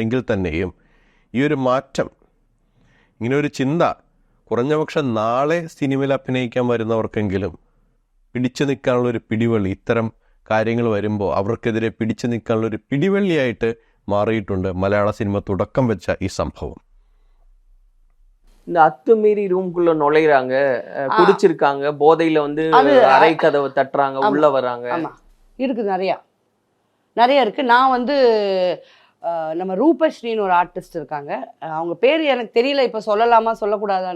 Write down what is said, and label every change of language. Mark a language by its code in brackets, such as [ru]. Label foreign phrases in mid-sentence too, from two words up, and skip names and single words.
[ml] എങ്കിൽ തന്നെയും ഈ ഒരു മാറ്റം, ഇങ്ങനെ ഒരു ചിന്ത, കുറഞ്ഞപക്ഷം നാളെ സിനിമയിൽ അഭിനയിക്കാൻ വരുന്നവർക്കെങ്കിലും പിടിച്ചു നിൽക്കാനുള്ളൊരു പിടിവള്ളി, ഇത്തരം കാര്യങ്ങൾ വരുമ്പോൾ അവർക്കെതിരെ പിടിച്ചു നിൽക്കാനുള്ളൊരു പിടിവള്ളിയായിട്ട് മാറിയിട്ടുണ്ട് മലയാള സിനിമ തുടക്കം വെച്ച ഈ സംഭവം. [ta] இந்த அத்துமீறி ரூம்குள்ள நுழையிறாங்க, குடிச்சிருக்காங்க, போதையில வந்து அறை கதவை தட்டுறாங்க, உள்ள வராங்க. ஆமா இருக்குது, நிறைய இருக்கு. நான் வந்து நம்ம ரூபஸ்ரீன்னு ஒரு ஆர்டிஸ்ட் இருக்காங்க, அவங்க பேர் எனக்கு தெரியல, இப்போ சொல்லலாமா சொல்லக்கூடாதான்னு.